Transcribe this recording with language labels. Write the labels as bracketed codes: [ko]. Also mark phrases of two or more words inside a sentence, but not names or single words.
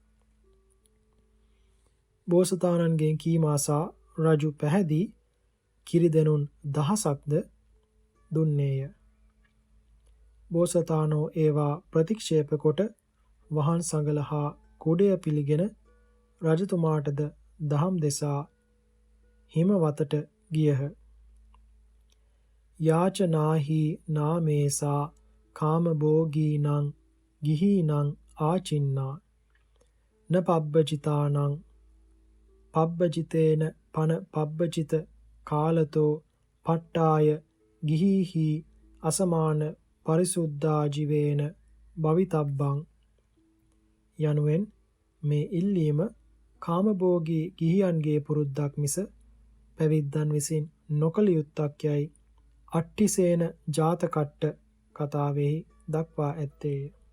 [si] බෝසතාණන්ගෙන් කීම අසා රජු පැහැදී කිරිදෙනුන් දහසක්ද දුන්නේය. බෝසතාණෝ ඒවා ප්‍රතික්ෂේප කොට වහන් සඟල හා කුඩය පිළිගෙන රජතුමාටද දහම් දෙසා හිමවතට ගියහ. [pi] යාචනාහි නාමේසා කාමභෝගීනං ගිහීනං ආචින්නා න පබ්බජිතානං පබ්බජිතේන පන පබ්බජිත කාලතෝ පට්ටාය ගිහීහි අසමාන පරිසුද්ධාජිවේන භවිතබ්බං [si] යනුවෙන් මේ ඉල්ලීම කාමභෝගී ගිහියන්ගේ පුරුද්දක් මිස පැවිද්දන් විසින් නොකළ යුත්තක් යයි අට්ඨිසේන ජාතකට්ට කතාවෙහි දක්වා ඇත්තේය.